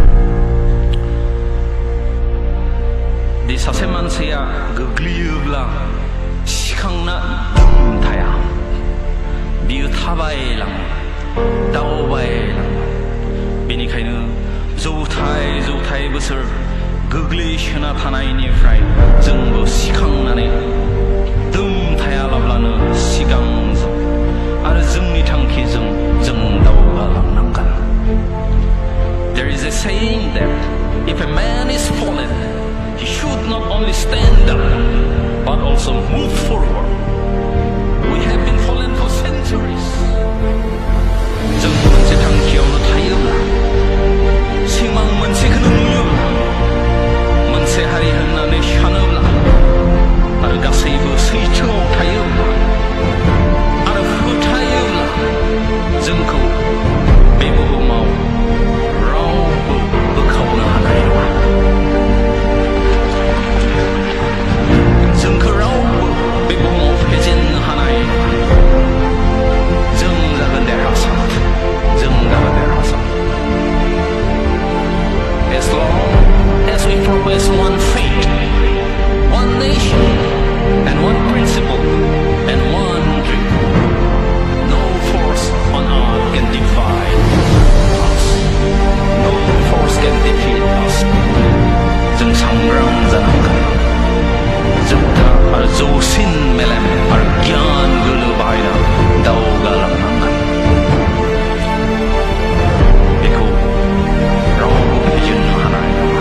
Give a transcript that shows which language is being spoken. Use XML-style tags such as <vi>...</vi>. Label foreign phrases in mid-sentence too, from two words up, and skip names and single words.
<brx>दि सासे मानसिया गोग्लैयोब्ला सिखांना थाया, बियो थाबायलाङो, दावबायलाङो। बेनिखायनो जौथाय बोसोर गोग्लैसोना थानायनिफ्राय जोंबो सिखांनानै थायालाब्लानो सिगां आरो जोंनि थांखिजों जों दावगालांनांगोन।</brx> <en>There is a saying that if a man is fallen, he should not only stand up but also move forward. We have been fallen for centuries.</en> <brx>जों मोनसे थांखियावनो थायोब्ला, सिमां मोनसेखौनो नुयोब्ला, मोनसे हारि होननानै सानोब्ला आरो गासैबो सैथोआव थायोब्ला आरो फोथायोब्ला जोंखौ बे बुहुमाव रावबो बोखावनो हानाय नङा। जोंखौ रावबो बे बुहुमाव फेजेननो हानाय नङा। जों जागोन देरहासार, जों जागोन देरहासार।</brx> <en>As long as we profess one faith, one nation, and one principle, and one dream, no force on earth can divide us. No force can defeat us.</en> <brx>जों सांग्रां जानांगोन। जोबथा आरो जौसिन मेलेम आरो गियान गोलो बाहायना दावगालांनांगोन। बेखौ रावबो फेजेननो हानाय नङा।</brx>